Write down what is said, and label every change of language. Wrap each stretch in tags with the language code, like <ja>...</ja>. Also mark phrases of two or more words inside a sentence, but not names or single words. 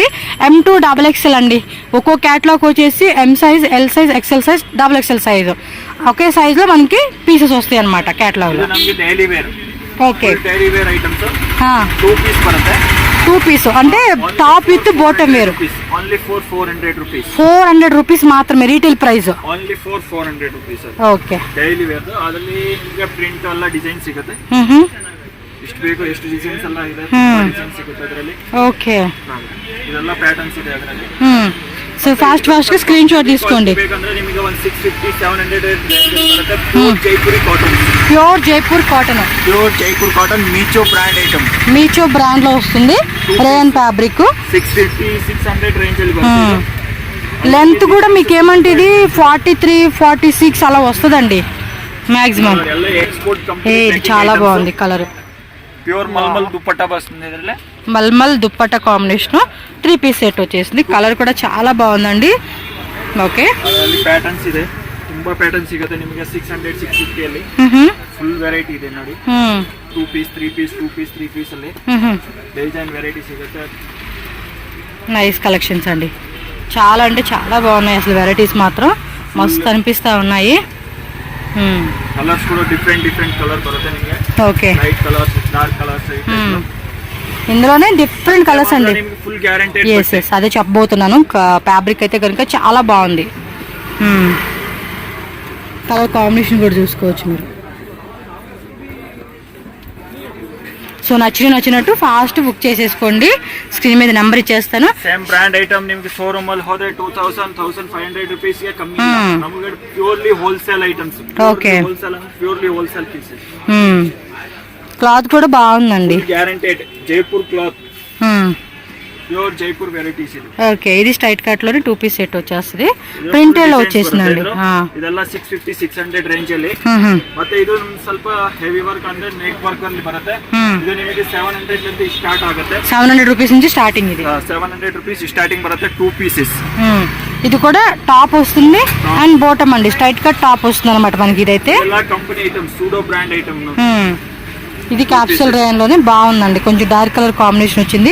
<te>M2XXL అండి. ఒక్కో క్యాటలాగ్ వచ్చేసి</te> <en>M size, L size, XL size, XXL size</en> <te>ఒకే సైజ్ లో మనకి పీసెస్ వస్తాయి అనమాట క్యాటలాగ్ లో. ఓకే, 2 piece అంటే</te> <en>top with bottom</en> <te>వేరు. 400 రూపీస్ మాత్రమే</te> <en>retail price.</en> <kn>ಓಕೆ,</kn> <en>daily wear</en> <kn>ಅದರಲ್ಲಿ ಈಗ ಪ್ರಿಂಟ್ ಎಲ್ಲ ಡಿಸೈನ್ ಸಿಗುತ್ತೆ. ಎಷ್ಟು ಬೇಕು ಎಷ್ಟು ಡಿಸೈನ್ಸ್ ಎಲ್ಲ ಇದೆ, ಡಿಸೈನ್ ಸಿಗುತ್ತೆ ಅದರಲ್ಲಿ. ಓಕೆ, ಇದೆಲ್ಲ ಪ್ಯಾಟರ್ನ್ಸ್ ಇದೆ ಅದರಲ್ಲಿ.</kn> <te>సో ఫాస్ట్ గా</te> <en>screen shot</en> <te>తీసుకోండి.</te> <kn>ಬೇಕಂದ್ರೆ ನಿಮಗೆ 160-700 ಬರುತ್ತೆ.</kn> <en>pure Jaipur cotton Meesho brand item.</en> <te>మీచో బ్రాండ్ లో వస్తుంది.</te> <en>rayon fabric</en> <kn>650-600 రేంజ్ లో బರುತ್ತೆ.</kn> <te>లెంత్ కూడా మీకు ఏమంటే ఇది 43-46 అలా వస్తుందండి మాక్సిమం. ఇది చాలా బాగుంది కలర్. ప్యూర్ మల్మల్ దుప్పట్టా వస్తుంది ಇದರಲ್ಲಿ. మల్మల్ దుప్పట్టా కాంబినేషన్ 3 piece సెట్ వచ్చేసింది. కలర్ కూడా చాలా బాగుందండి. ఓకే,</te> <kn>ಪ್ಯಾಟರ್ನ್ಸ್ ಇದೆ, ತುಂಬಾ ಪ್ಯಾಟರ್ನ್ ಸಿಗುತ್ತೆ ನಿಮಗೆ. 600-650 ಅಲ್ಲಿ</kn> <en>full variety</en> <kn>ಇದೆ ನೋಡಿ. 2 piece 3 piece 2 piece 3 piece ಅಲ್ಲಿ</kn> <en>design variety</en> <kn>ಸಿಗುತ್ತೆ.</kn> <en>nice collections</en> <te>అండి, చాలా అంటే చాలా బాగున్నాయి అసలు. వెరైటీస్ మాత్రం మస్తు అనిపిస్తూ ఉన్నాయి.</te> <kn>కలర్స్ కూడా</kn> <en>different color</en> <kn>బರುತ್ತೆ ನಿಮಗೆ.</kn> <te>ఓకే,</te> <en>light colors, dark colors,</en> <te>ఇందులోనే</te> <en>different colors</en> <te>అండి.</te> <en>full guarantee.</en> <te>ఎస్ అదే చెప్పబోతున్నాను. ఫ్యాబ్రిక్ అయితే కనుక చాలా బాగుంది.</te> <en>color combination</en> <te>కూడా చూసుకోవచ్చు మీరు. సో నచ్చినట్టు ఫాస్ట్ బుక్ చేసేసుకోండి. స్క్రీన్ మీద నెంబర్ ఇచ్చేస్తాను.</te> <en>same brand item</en> <kn>ನಿಮಗೆ ಶೋರೂಮ್ ಅಲ್ಲಿ ಹೋದ್ರೆ 2000-1500 rupees ಗೆ ಕಮ್ಮಿ. ನಮಗೆ</kn> <en>purely wholesale items.</en> <te>ఓకే,</te> <en>wholesale purely wholesale pieces.</en> <te>క్లాత్ కూడా బాగుందండి,</te> <en>guaranteed Jaipur cloth, pure Jaipur varieties ఇది.</en> <te>ఓకే, ఇది</te> <en>straight cut</en> <te>లోనే</te> <en>2 piece set</en> <te>వచ్చేస్తుంది. ಪ್ರಿಂಟೆಲ್ಲ వచ్చేసిందండి.</te> <kn>ಇದೆಲ್ಲ 650-600 ರೇಂಜ್ ಅಲ್ಲಿ. ಮತ್ತೆ ಇದು ಸ್ವಲ್ಪ</kn> <en>heavy work</en> <kn>ಅಂದ್ರೆ</kn> <en>neck work</en> <kn>ಅಲ್ಲಿ ಬರುತ್ತೆ. ಇದು ನಿಮಗೆ 700 ಲಿಂದ ಸ್ಟಾರ್ಟ್ ಆಗುತ್ತೆ.</kn> <te>700 రూపీస్ నుంచి స్టార్టింగ్. ఇది</te> <kn>700 rupees స్టార్టింగ్ బರುತ್ತೆ. 2 పీసెస్.</kn> <te>ఇది కూడా టాప్ వస్తుంది అండ్ బాటమ్ అండి,</te> <en>straight cut top</en> <te>వస్తుంది అనమాట మనకి. ఇదైతే ಎಲ್ಲ కంపెనీ ఐటమ్,</te> <en>pseudo brand item.</en> <te>ఇది</te> <en>capsule rayon</en> <te>లోనే బాగుందండి. కొంచెం</te> <en>dark color combination</en> <te>వచ్చింది.</te>